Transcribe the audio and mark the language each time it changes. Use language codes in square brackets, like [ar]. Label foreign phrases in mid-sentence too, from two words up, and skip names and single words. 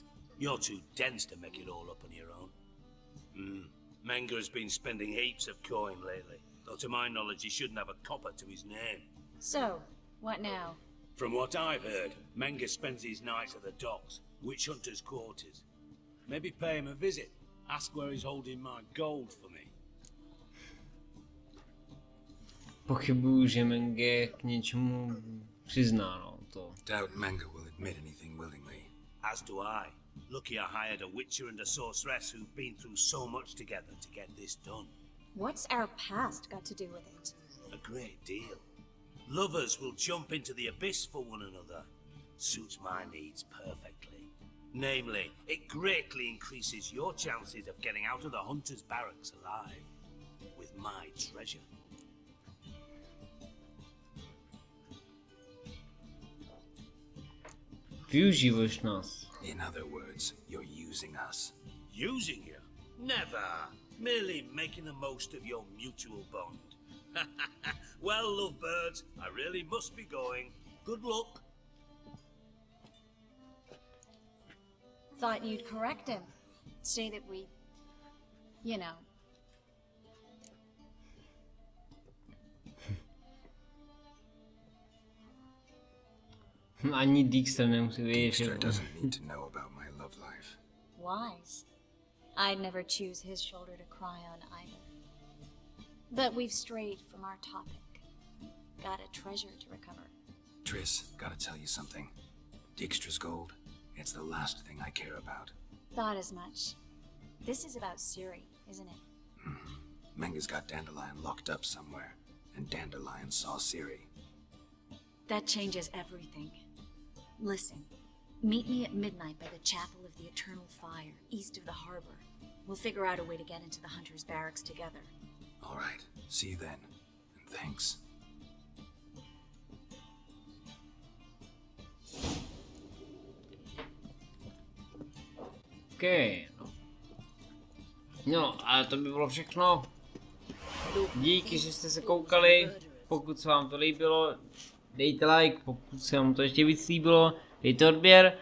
[en] You're too dense to make it all up on your own. Menge has been spending heaps of coin lately. Though to my knowledge, he shouldn't have a copper to his name. So, what now? From what I've heard, Menge spends his nights at the docks, witch hunters' quarters. Maybe pay him a visit. Ask where he's holding my gold for me. [cs] Pochybuju, že Menge k něčemu přizná, no, to. [en] Doubt Menge will admit anything willingly. As do I. Lucky I hired a witcher and a sorceress who've been through so much together to get this done. What's our past got to do with it? A great deal. Lovers will jump into the abyss for one another. Suits my needs perfectly. Namely, it greatly increases your chances of getting out of the hunter's barracks alive. With my treasure. [cs] Využíváš nás. [en] In other words, you're using us. Using you? Never. Merely making the most of your mutual bond. Well, lovebirds, I really must be going. Good luck. Thought you'd correct him. Say that we... you know. [cs] Ani Dijkstra nemusí vědět, že... [en] Dijkstra doesn't need to know about my love life. Wise. I'd never choose his shoulder to cry on either. But we've strayed from our topic. Got a treasure to recover. Triss, gotta tell you something. Dijkstra's gold, it's the last thing I care about. Thought as much. This is about Ciri, isn't it? Menge's got Dandelion locked up somewhere, and Dandelion saw Ciri. That changes everything. Listen, meet me at midnight by the Chapel of the Eternal Fire, east of the harbor. We'll figure out a way to get into the Hunter's Barracks together. All right, see you then, and thanks. [cs] OK, no. No, ale to by bylo všechno. Díky, že jste se koukali. Pokud se vám to líbilo, dejte like. Pokud se vám to ještě víc líbilo, dejte odběr.